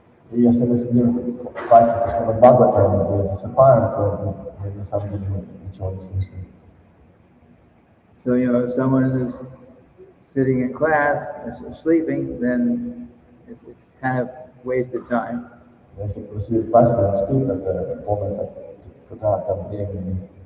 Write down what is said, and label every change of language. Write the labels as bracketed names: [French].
[Russian] И если мы сидим в классе Шримад-бхагаватам и засыпаем, то мы на самом деле ничего не слышим. [English] So if someone is sitting in class and sleeping, then it's kind of wasted time. [Russian] Если кто сидит в классе, он спит, это полная трата времени.